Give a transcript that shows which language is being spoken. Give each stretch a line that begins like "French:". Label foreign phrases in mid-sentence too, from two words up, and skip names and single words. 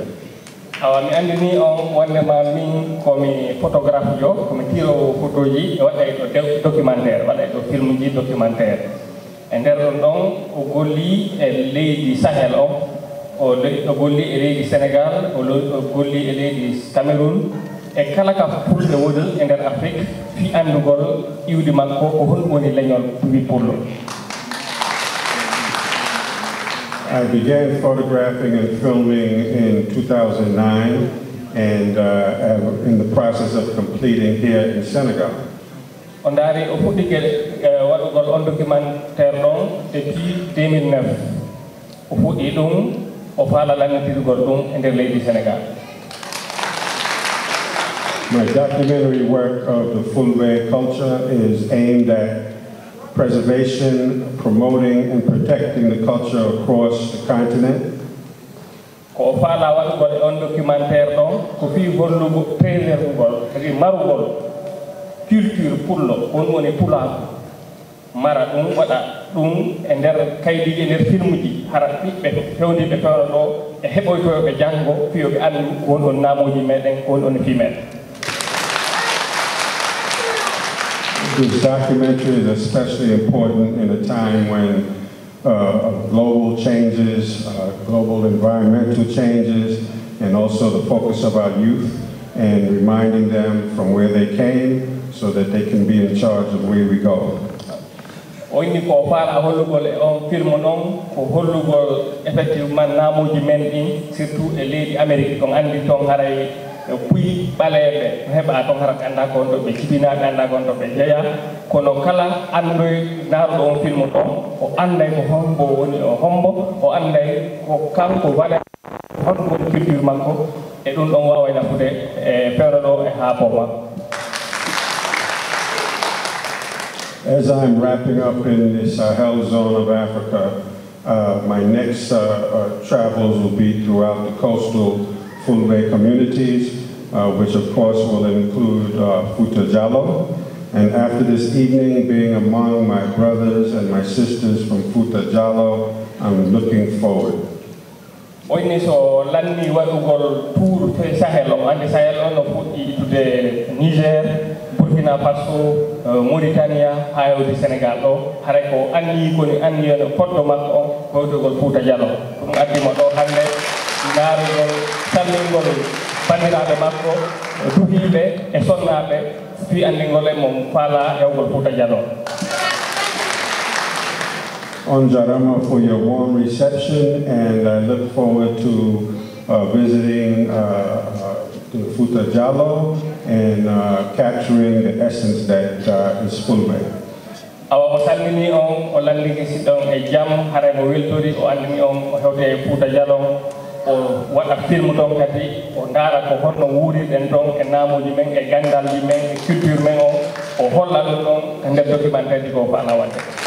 Fula: Mi andini on wonde ma min komi photographe yo komi tiro photo ji waɗay ɗo documentaire waɗay ɗo film ji documentaire e nder ɗon ɗon o golli e leydi Sahel o golli e leydi Sénégal o golli e leydi Cameroun e kala ka pulɓe woni e nder Afrique fi andugol iwdi makko ko hon woni leñol wi pullo.
English: I began photographing and filming in 2009 and am in the process of completing here in Senegal.
Fula: On dari o fuɗɗike waɗugol on documentaire ɗon depuis 2009 o fuɗɗi ɗum o faala lannitirgol ɗum e nder leydi Sénégal.
English: My documentary work of the Fulbe culture is aimed at preservation, promoting, and protecting the culture across the continent.
Fula: Ko faala waɗugol on documentaire ɗon ko fi hollugo préservugol kadi marugol culture pullo on woni pulaako mara ɗum waɗa ɗum e nder kaydiji e nder film ji hara ɓiɓɓe fewniɓe pewno ɗo e heɓoytoyoɓe janngo fiyoɓe andu won ɗon naamuji meɗen won ɗon fi meɗen.
English: This documentary is especially important in a time when global changes, global environmental changes, and also the focus of our youth and reminding them from where they came so that they can be in charge of where we go.
Fula: Oyni ko faala hollugol e on film non ko hollugol effectivement naamuji men ɗin surtout e leydi Amérique kon andi ton haray puyi ɓaleɓe heɓa ton hara anda kon ɗo ɓe cibinaɓe anda kon ɗo ɓe jeeya kono kala andoy naaruɗo on film ɗon o anday ko hombo woni o hombo o anday ko kanko waɗa honko woni culture makko e ɗum ɗon wawa nafude e fewno ɗo e ha po makko.
English: As I'm wrapping up in the Sahel zone of Africa, my next travels will be throughout the coastal Fulbe communities, which of course will include Fouta Djallon. And after this evening, being among my brothers and my sisters from Fouta Djallon, I'm looking forward.
Fula: Oyni so lanni waɗugol tour to Sahel o andi Sahel on no fuɗɗi itude Niger, Burkina Faso, Mauritania, ha yawde Sénégal ɗo haray ko anni koni anni no poɗɗo makko on hewtugol Fouta Djallon ɗum addimo ɗo hande ndaarugol salmingol bandiraɓe makko duhiɓe e sonnaɓe fi andingol e mom faala yawgol Fouta Djallon. On Jarama
English: for your warm reception, and I look forward to visiting the Fouta Djallon and capturing the essence that is Fulbe.
Fula: Awa o salmini on o landiki siɗon e jam haray mo weltori o andini on o hewte e Fouta Djallon o waɗa film ɗon kadi o ndaara ko honno wuuriɗen ɗon e naamuji men e gandalji men e culture men o holla ɗum ɗon e nder documentaire ji ko faala wadde.